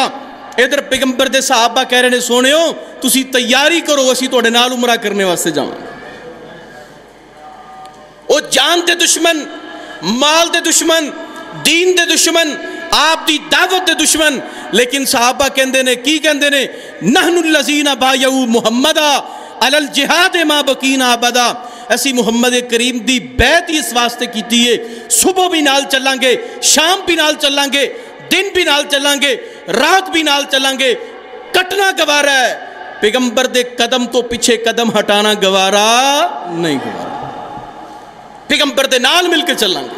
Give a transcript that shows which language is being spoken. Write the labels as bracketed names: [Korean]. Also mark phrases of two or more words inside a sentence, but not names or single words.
[Punjabi] ادھر پیغمبر دے صحابہ کہہ رہے نے سونیو تسی تیاری کرو، اسی تہاڈے نال عمرہ کرن واسطے جاواں گے. او جان دے دشمن، مال دے دشمن، دین دے دشمن، آپ دی دعوت دے دشمن، لیکن صحابہ کہندے نے کی کہندے نے [Arabic] نحن الذين بايعوا محمدا على الجهاد ما بقينا أبدا, [Punjabi] اسی محمد کریم دی بیعت ہی اس واسطے کیتی ہے، صبح بھی نال چلاں گے، شام بھی نال چلاں گے، دن بھی نال چلاں گے، رات بھی نال چلاں گے، کٹنا گوارا ہے، پیغمبر دے قدم تو پیچھے قدم ہٹانا گوارا نہیں گوارا، پیغمبر دے نال مل کر چلاں گے.